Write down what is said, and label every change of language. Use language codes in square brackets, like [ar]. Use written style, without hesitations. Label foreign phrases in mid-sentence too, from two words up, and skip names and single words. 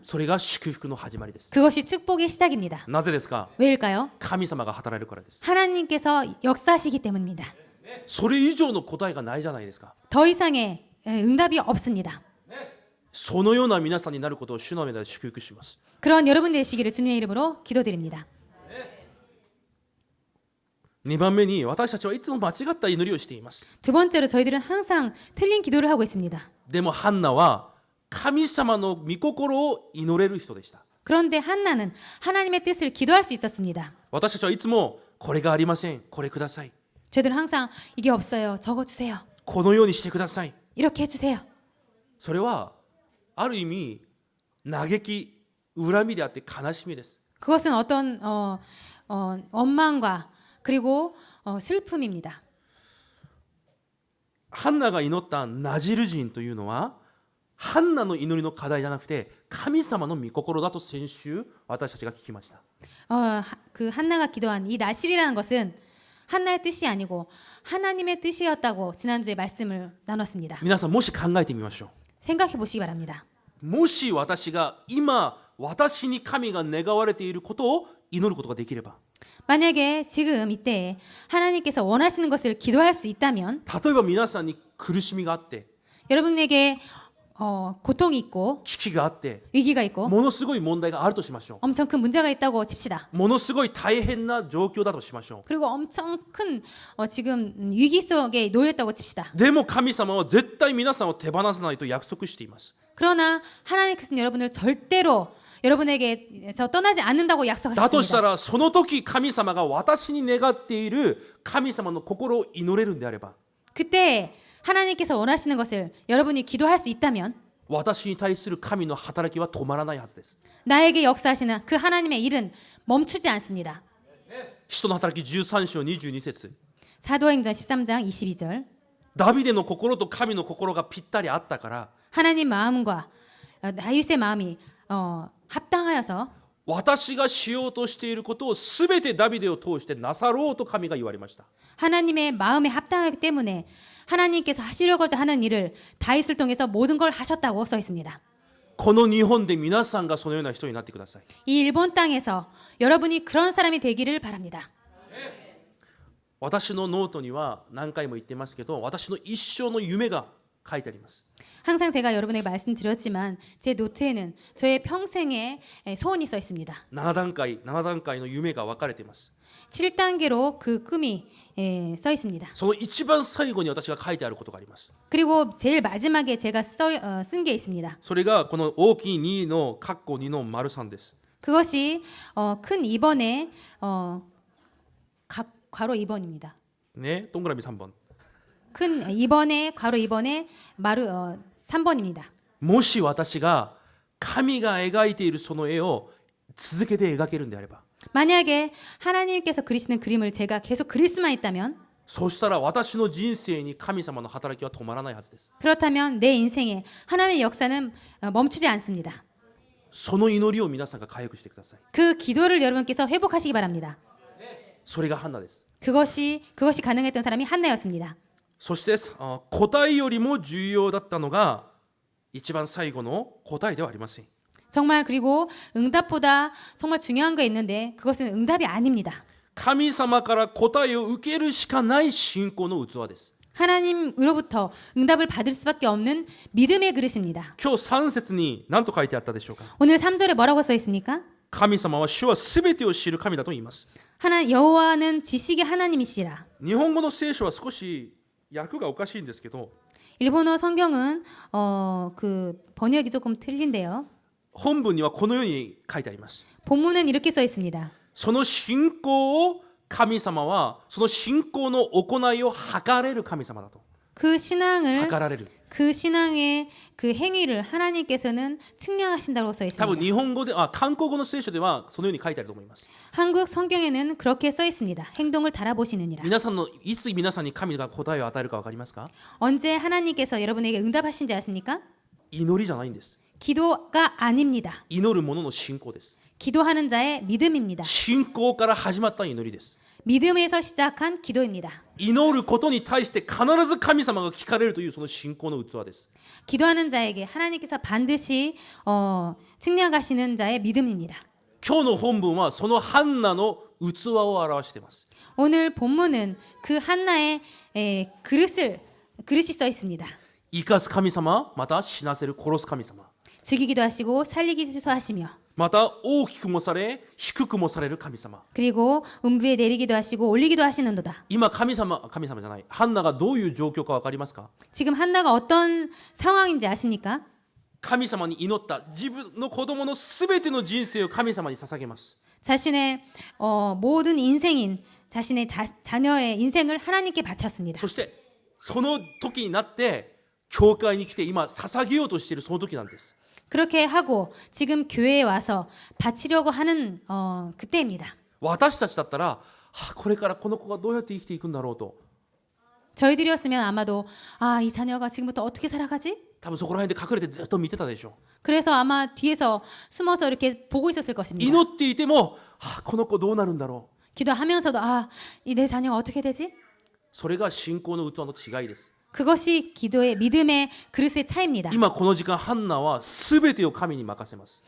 [ja] それが祝福の始まりです。 [ko] 그것이 축복의 시작입니다. [ja] なぜですか？ [ko] 왜일까요? [ja] 神様が働いるからです。 [ko] 하나님께서 역사하시기 때문입니다. [ja] それ以上の答えがないじゃないですか。 [ko] 더 이상의 응답이 없습니다. [ja] そのような皆さんになることを主の皆で祝福します。 [ko] 그런 여러분 되시기를 주님의 이름으로 기도드립니다. [ja] 2 番目に私たちはいつも間違った祈りをしています。 [ko] 두 번째로 저희들은 항상 틀린 기도를 하고 있습니다. [ja] でもハンナは神様の御心を祈れる人でした。 [ko] 그런데 한나는 하나님의 뜻을 기도할 수 있었습니다. [ja] 私たちはいつもこれがありません、これください、 [ko] 저희들은 항상 이게 없어요. 적어주세요. [ja] このようにしてください。 [ko] 이렇게 해주세요. [ja] それはある意味嘆き、恨みであって悲しみです。 [ko] 그것은 어떤 원망과 그리고 슬픔입니다. [ja] ハンナが祈ったナジル人というのはハンナの祈りの課題じゃなくて神様の御心だと先週私たちが聞きました。 [ko] 그 한나가 기도한 이 나실이라는 것은 한나의 뜻이 아니고 하나님의 뜻이었다고 지난주에 말씀을 나눴습니다. [ja] 皆さんもし考えてみましょう。 [ko] 생각해 보시기 바랍니다. [ja] もし私が今私に神が願われていることを祈ることができれば [ko] 만약에 지금 이때 하나님께서 원하시는 것을 기도할 수 있다면 [ja] 例えば皆さんに苦しみがあって [ko] 여러분에게 고통이 있고 [ja] 危機があって [ko] 위기가 있고 [ja] ものすごい問題があるとしましょう。 [ko] 엄청 큰 문제가 있다고 칩시다. [ja] ものすごい大変な状況だとしましょ [ko] 그리고 엄청 큰 지금 위기 속에 놓였다고 칩시다. [ja] う。でも神様は絶対皆さんを手放さないと約束しています。 [ko] 그러나 하나님께서는 여러분을 절대로 여러분에게서 떠나지 않는다고 [ja] だとした [ko] 약속하셨습니다. [ja] らその時神様が私に願っている神様の心を祈れるんであれば [ko] 그때 하나님께서 원하시는 것을 여러분이 기도할 수 있다면 [ja] 私に対する神の働きは止まらないはずです。 [ko] 나에게 역사하시는 그 하나님의 일은 멈추지 않습니다. [ja] 使徒の働き13章22節 [ko] 사도행전 13장 22절 [ja] ダビデの心と神の心がぴったりあったから [ko] 하나님 마음과 다윗의 마음이 합당하여서 [ja] 私がしようとしていることをすべてダビデを通してなさろうと神が言われました。 [ko] 하나님의 마음에 합당하기 때문에 하나님께서 하시려고자 하는 일을 다윗을 통해서 모든 걸 하셨다고 써 있습니다. [ja] この日本で皆さんがそのような人になってください。 [ko] 이 일본 땅에서 여러분이 그런 사람이 되기를 바랍니다. [ja] 私のノートには何回も言ってますけど、私の一生の夢が書いてあります。 [ko] 항상 제가 여러분에게 말씀드렸지만 제 노트에는 저의 평생의 소원이 써 있습니다. [ja] 7 段階の夢が分かれています。 [ko] 7단계로 그 꿈이 써 있습니다. [ja] その一番最後に私が書いてあることがあります。 [ko] 그리고 제일 마지막에 제가 쓴 게 있습니다. [ja] それがこの大きい2の括弧2の丸3です。 [ko] 그것이 큰 2번의 괄호 2번입니다. ね、동그라미 3번. 큰 2번에 괄호 2번에 마루 3번입니다. [ja] もし私が神が描いているその絵を続けて描けるんであれば、 [ko] 만약에 하나님께서 그리시는 그림을 제가 계속 그릴 수만 있다면 [ja] そしたら私の人生に神様の働きは止まらないはずです。 [ko] 그렇다면 내 인생에 하나님의 역사는 멈추지 않습니다. [ja] その祈りを皆さんが回復してください。 [ko] 그 기도를 여러분께서 회복하시기 바랍니다. [ja] それがハンナです。 [ko] 그것이 가능했던 사람이 한나였습니다. [ja] そして答えよりも重要だったのが一番最後の答えではありません。 [ko] 정말 그리고 응답보다 정말 중요한 게 있는데 그것은 응답이 아닙니다. [ja] 神様から答えを受けるしかない信仰の器です。 [ko] 하나님으로부터 응답을 받을 수밖에 없는 믿음의 그릇입니다. [ja] 今日3節に何と書いてあったでしょうか。 [ko] 오늘 3절에 뭐라고 써 있습니까? [ja] 神様は主はすべてを知る神だと言います。 [ko] 여호와는 지식의 하나님이시라. [ja] 日本語の聖書は少し訳がおかしいんですけど、 [ko] 일본어 성경은 그 번역이 조금 틀린데요. [ja] 本文にはこのように書いてあります。 [ko] 본문은 이렇게 써 있습니다. [ja] その信仰を神様はその信仰の行いを測れる神様だと。 [ko] 그 신앙을 [ja] 測られる。 [ko] 그 신앙의 그 행위를 하나님께서는 측량하신다고 써 [ja] 多分 [ko] 있습니다. [ja] 日本語で韓国語の聖書ではそのように書いてあると思います。 [ko] 한국 성경에는 그렇게 써 있습니다. 행동을 달아보시느니라. [ja] 皆さんのいつ皆さんに神が答えを与えるか分かりますか？ [ko] 언제 하나님께서 여러분에게 응답하신지 아십니까? [ja] 祈りじゃないんです。 [ko] 기도가 아닙니다. [ja] 祈る者の信仰です。 [ko] 기도하는 자의 믿음입니다. [ja] 信仰から始まった祈りです。 [ko] 믿음에서 시작한 기도입니다. [ja] 祈ることに対して必ず神様が聞かれるというその信仰の器です。 [ko] 기도하는 자에게 하나님께서 반드시 측량하시는 자의 믿음입니다. [ja] 今日の本文はそのハンナの器を表しています。 [ko] 오늘 본문은 그 한나의 그릇이 써 있습니다. [ja] 生かす神様、また死なせる殺す神様、 [ko] 죽이기도 하시고 살리기도 하시며 [ja] また大きくもされ低くもされる神様。 [ko] 그리고 음부에 내리기도 하시고 올리기도 하시는도다. [ja] 今神様じゃない、ハンナがどういう状況か分かりますか？ [ko] 지금 한나가 어떤 상황인지 아십니까? [ja] 神様に祈った自分の子供のすべての人生を神様に捧げます。 [ko] 자신의 모든 인생인 자신의 자녀의 인생을 하나님께 바쳤습니다. [ja] そしてその時になって教会に来て今捧げようとしているその時なんです。 [ko] 그렇게 하고 지금 교회에 와서 바치려고 하는 그때입니다. [ja] 私たちだったら、これからこの子がどうやって生きていくんだろうと、 [ko] 저희들이었으면 아마도 이 자녀가 지금부터 어떻게 살아가지? [ja] 多分そこら辺で隠れてずっと見てたでしょ [ko] 그래서 아마 뒤에서 숨어서 이렇게 보고 있었을 [ja] う。 [ko] 것입니다. [ja] 祈っていても、この子どうなるんだろう。 [ko] 기도하면서도 이 내 자녀가 어떻게 되지? [ja] それが信仰の器の違いです。 [ko] 그것이 기도의 믿음의 그릇의 차이입니다. [ja] 今この時間ハンナはすべてを神に任せます。